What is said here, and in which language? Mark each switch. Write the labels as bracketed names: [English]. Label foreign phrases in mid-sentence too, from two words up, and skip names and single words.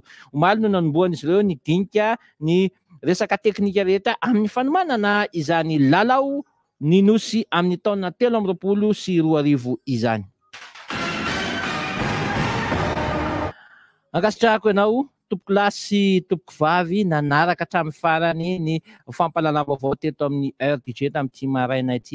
[Malagasy] Omaly no nanomboan'izy ireo ny dinika ny resaka teknika rehetra amin'ny fanomanana izany lalao ny nosy amin'ny taona 20 sy 20 izany. Ankasitrahako ianao tompoko lahy sy tompoko vavy nanaraka hatramin'ny farany ny fampahalalam-baovao teto amin'ny [French] heure du jeu [Malagasy] tamin'ity maraina ity.